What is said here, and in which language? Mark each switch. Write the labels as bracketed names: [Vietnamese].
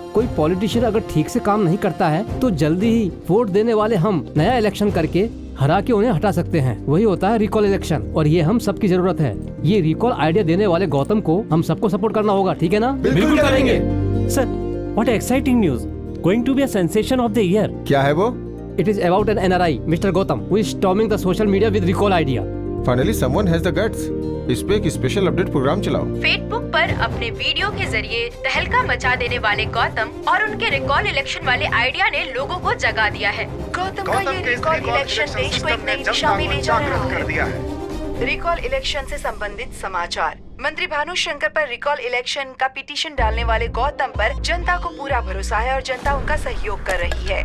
[Hindi] कोई पॉलिटिशियन अगर ठीक से काम नहीं करता है तो जल्दी ही वोट देने वाले हम नया इलेक्शन करके हरा के उन्हें हटा सकते हैं। वही होता है रिकॉल इलेक्शन, और ये हम सबकी जरूरत है। ये रिकॉल आइडिया देने वाले गौतम को हम सबको सपोर्ट करना होगा, ठीक है ना? बिल्कुल करेंगे sir. [English] What exciting news, going to be a sensation of the year. [Hindi] क्या है वो? [English] It is about an NRI, Mr. Gautam, who is storming the social media with recall idea. Finally someone has the guts. [Hindi] इस पे एक special update programme चलाओ। Facebook पर अपने video के जरिए तहलका मचा देने वाले गौतम और उनके रिकॉल इलेक्शन वाले आइडिया ने लोगों को जगा दिया है। गौतम का ये रिकॉल इलेक्शन देश को एक नई दिशा में ले जा रहा है। रिकॉल इलेक्शन से संबंधित समाचार। मंत्री भानुशंकर पर रिकॉल इलेक्शन का पिटीशन डालने वाले गौतम पर जनता को पूरा भरोसा है और जनता उनका सहयोग कर रही है।